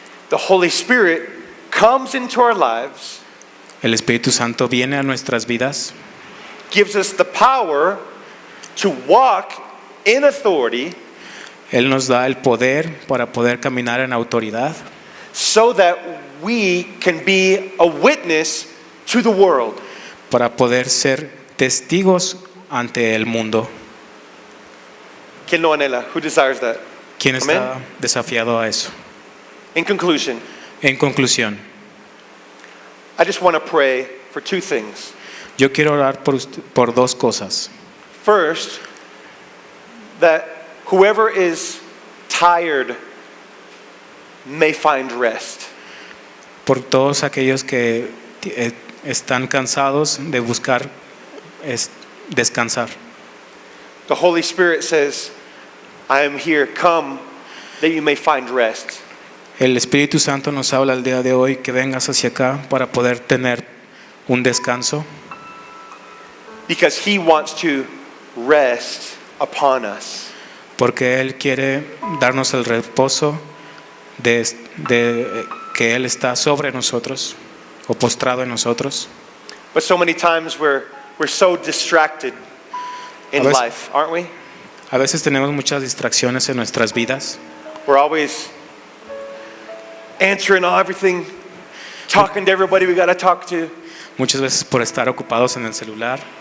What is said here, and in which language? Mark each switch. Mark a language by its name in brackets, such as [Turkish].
[English] the Holy Spirit comes into our lives, [Spanish] el Espíritu Santo viene a nuestras vidas, [English] gives us the power to walk in authority, [Spanish] Él nos da el poder para poder caminar en autoridad, [English] so that we can be a witness to the world. [Spanish] para poder ser testigos ante el mundo. ¿Quién lo anhela? [English] Who desires that? [Spanish] ¿Quién está Amén. desafiado a eso? [English] In conclusion, [Spanish] En conclusión, [English] I just want to pray for two things. [Spanish] yo quiero orar por dos cosas. [English] First, that whoever is tired may find rest. [Spanish] Por todos aquellos que están cansados de buscar descansar. [English] The Holy Spirit says, I am here, come that you may find rest. [Spanish] El Espíritu Santo nos habla el día de hoy que vengas hacia acá para poder tener un descanso, [English] Because He wants to rest upon us. [Spanish] porque Él quiere darnos el reposo de que Él está sobre nosotros o postrado en nosotros. [English] But so many times we're so distracted in [Spanish] A veces- [English] life, aren't we? [Spanish] A veces tenemos muchas distracciones en nuestras vidas. [English] We're always answering everything, talking to everybody we got to talk to. [Spanish] Muchas veces por estar ocupados en el celular.